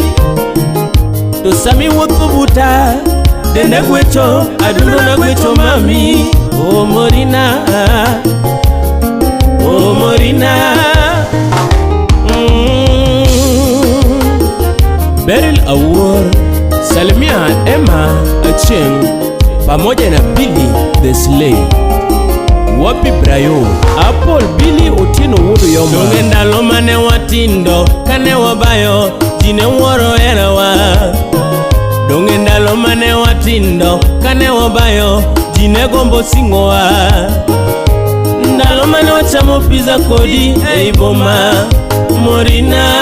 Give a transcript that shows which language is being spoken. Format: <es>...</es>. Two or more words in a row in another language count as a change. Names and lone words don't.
<luo>To sami wotho buta, denda gwecho, aduno na gwecho mami. Oh Morina, oh Morina.</luo> <sw>Beryl Awor, Salimia Emma Achieng, pamoja na Billy the Slay.</sw> <luo>Wapi Brayo, Apple Billy Otino Wodo Yoma. Donge ndalo mane watindo, kane wabayo, jine woro erawa. Donge ndalo mane watindo, kane wabayo, jine gombo singowa. Ndalo mane wachamo pizza kodi, boma, Morina.</luo>